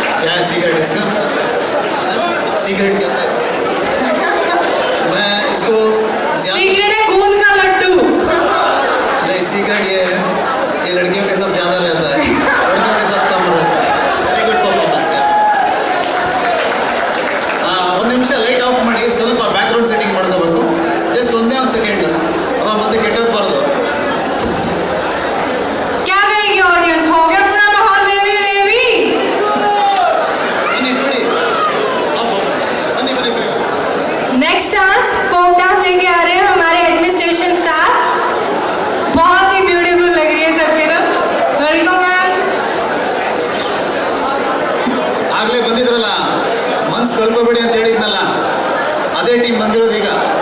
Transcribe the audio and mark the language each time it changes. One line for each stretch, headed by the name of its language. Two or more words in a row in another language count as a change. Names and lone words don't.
Hindi: क्या है सीक्रेट इसका? सीक्रेट क्या है? मैं इसको सीक्रेट है गूंद का लड्डू। नहीं, सीक्रेट ये है कि लड़कियों के साथ ज़्यादा रहता है, लड़कियों के साथ कम रहता है.
English: very good performance.
Kannada: ಒಂದು ನಿಮಿಷ
English: light off
Kannada: ಮಾಡಿ, ಸ್ವಲ್ಪ
English: background setting
Kannada: ಮಾಡ್ಕೋಬೇಕು. ಜಸ್ಟ್ ಒಂದೇ ಒಂದು ಸೆಕೆಂಡ್, ಅವ ಮತ್ತೆ ಕೆಟ್ಟೋಗ್ಬಾರ್ದು.
Hindi: क्या कहेगी ऑडियंस? हो गया पूरा माहौल देवी देवी।
English: next dance folk dance
Hindi: लेके आ रहे हैं हमारे
English: administration staff.
Hindi: बहुत ही ब्यूटीफुल लग रही है सबके सब।
English: welcome ma'am.
Kannada: ಆಗಲೇ ಬಂದಿದ್ರಲ್ಲ, ಮನ್ಸು ಕಳ್ಕೊಬೇಡಿ ಅಂತ ಹೇಳಿದ್ನಲ್ಲ, ಅದೇ ಟೀಮ್ ಬಂದಿರೋದು ಈಗ.